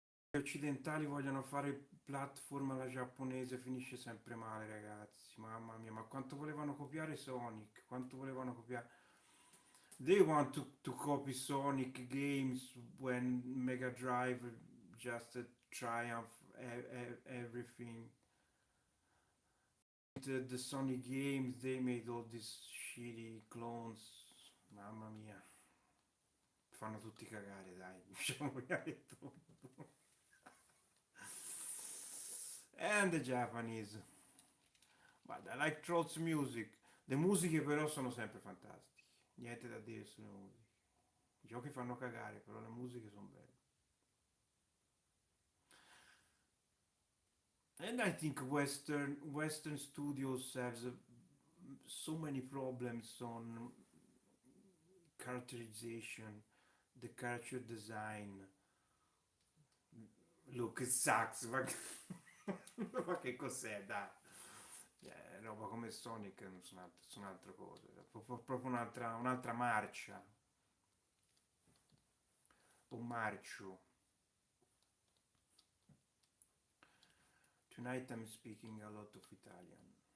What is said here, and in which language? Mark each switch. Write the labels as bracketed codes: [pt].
[it] Gli occidentali vogliono fare platform alla giapponese, finisce sempre male, ragazzi. Mamma mia, ma quanto volevano copiare Sonic? Quanto volevano copiare? [en] They want to copy Sonic games when Mega Drive just triumph everything. The Sonic games, they made all these shitty clones. [it] Mamma mia. Fanno tutti cagare, dai. Diciamo tutto. [en] And the Japanese. But I like Troll's music. [it] Le musiche però sono sempre fantastiche. Niente da dire sulle musiche. I giochi fanno cagare, però le musiche sono belle. [en] And I think Western studios have so many problems on characterization, the character design. Look, it sucks, [it] ma, ma che cos'è, dai? Roba come Sonic sono altre cose, proprio un'altra marcia, un marcio. [en] Tonight I'm speaking a lot of Italian.